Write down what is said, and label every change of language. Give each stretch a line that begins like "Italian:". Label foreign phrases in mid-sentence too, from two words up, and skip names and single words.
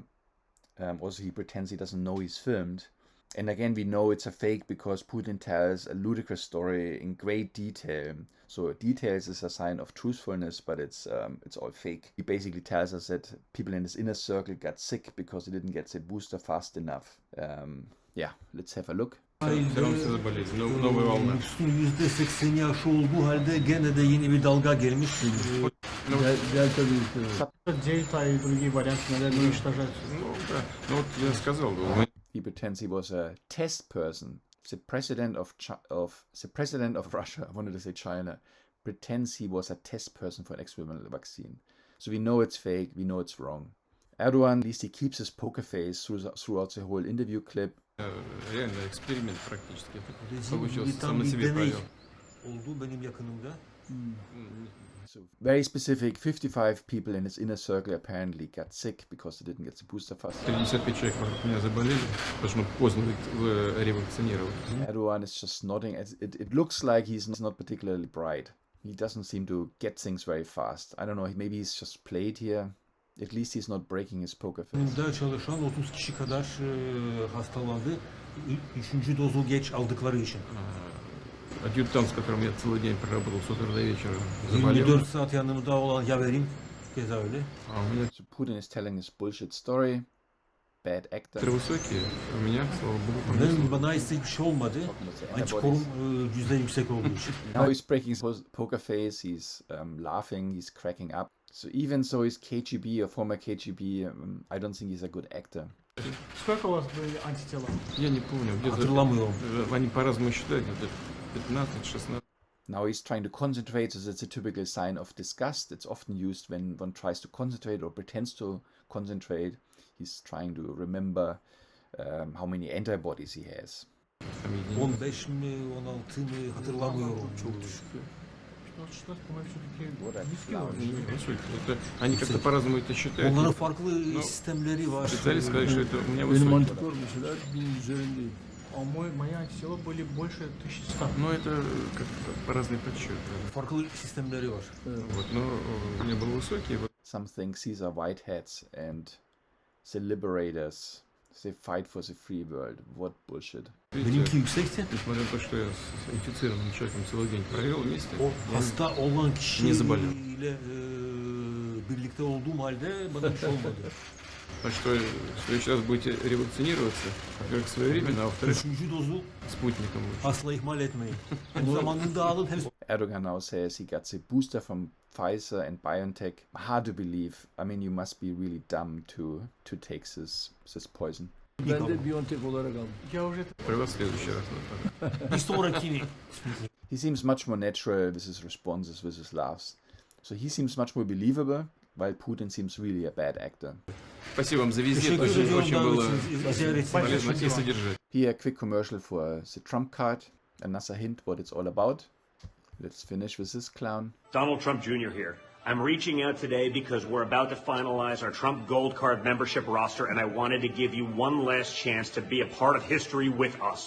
English: Also, he pretends he doesn't know he's filmed. And again, we know it's a fake because Putin tells a ludicrous story in great detail. So details is a sign of truthfulness, but it's all fake. He basically tells us that people in his inner circle got sick because they didn't get the booster fast enough. Yeah, let's have a look.
Turkish: %80 aşı olduğu halde gene de yeni bir dalga gelmiş. Delta virüsü.
Russian: Дельта и другие варианты, наверное, уничтожаются. Ну вот я сказал.
English: He pretends he was a test person. The president of Russia, I wanted to say China, pretends he was a test person for an experimental vaccine. So we know it's fake, we know it's wrong. Erdogan, at least he keeps his poker face throughout the whole interview clip.
Russian: Реально эксперимент практически получился. Сам на себе провел.
Turkish: Oldu benim yakınımda.
English: So very specific, 55 people in his inner circle apparently got sick because they didn't get the booster fast.
Russian: 35 человек вокруг меня заболели, потому что мы поздно ревакцинировали.
English: Erdogan is just nodding. It looks like he's not particularly bright. He doesn't seem to get things very fast. I don't know, maybe he's just played here. At least he's not breaking his poker face.
Turkish: Burada çalışan 30 kişi kadar hastalandı. 3. dozu geç aldıkları için.
Russian: Адъютант, с которым я целый день проработал с утра до вечера, заболел.
Turkish: 24 saat yanımda olan yaverim keza öyle.
English: So Putin is telling his bullshit story. bad actor.
Russian: Высокие, у меня, слава богу,
Turkish: Bana ise hiçbir şey olmadı. Antikorum cüzden yüksek olduğu için.
English: Now he's breaking his poker face, he's laughing, he's cracking up. So even though he's KGB or former KGB, I don't think he's a good actor.
Russian: Сколько у вас были антитела? Я не помню, где-то
Turkish: Hatırlamıyorum.
Russian: они по-разному считают, где-то 15-16.
English: Now he's trying to concentrate, so that's a typical sign of disgust. It's often used when one tries to concentrate or pretends to concentrate. He's trying to remember how many antibodies he has.
Turkish: 15 mi 16 mı hatırlamıyorum. Çok düşük.
Russian: 16 мы все-таки Вот ein низкий Clown. уровень. Это, они как-то по-разному это считают.
Turkish: Onların farklı sistemleri var.
Russian: Специалист сказали, что это у меня
Turkish: Benim
Russian: высокий.
Turkish: antikor mesela 1000 üzerindeyim.
Russian: А мои антитела были больше 1100. Но это как-то по разные подсчеты.
Turkish: Farklı sistemleri var.
Russian: Вот, но у меня был высокий. Вот.
English: Some think these are Whitehats and the liberators. They fight for the free world. What bullshit.
Turkish: Benimki yüksekti.
Russian: Несмотря на то, что я с инфицированным человеком целый день провел вместе,
Turkish: O hasta olan Ne kişiyle
Russian: заболел.
Turkish: birlikte olduğum halde bana bir şey olmadı.
Russian: так что в следующий раз будете ревакцинироваться, во-первых, своевременно, а во-вторых,
Turkish: Üçüncü dozu
Russian: спутником лучше.
Turkish: asla ihmal etmeyin. Hem zamanında alın hem
English: Erdogan now says he got the booster from Pfizer and BioNTech. Hard to believe. I mean, you must be really dumb to take this poison.
Turkish: Ben de Biontech olarak aldım.
Russian: Я уже При вас в следующий раз.
Turkish: bir sonrakini.
English: He seems much more natural with his responses, with his laughs. So he seems much more believable, while Putin seems really a bad actor.
Russian: Спасибо вам за визит,
Turkish: Teşekkür
Russian: очень,
Turkish: ediyorum
Russian: очень
Turkish: davet
Russian: было
Turkish: için. Ziyaret
Russian: полезно
Turkish: için.
Russian: и содержательно.
English: Here, a quick commercial for the Trump card. Another hint what it's all about. Let's finish with this clown. Donald Trump Jr. here. I'm reaching out today because we're about to finalize our Trump Gold Card membership roster, and I wanted to give you one last chance to be a part of history with us.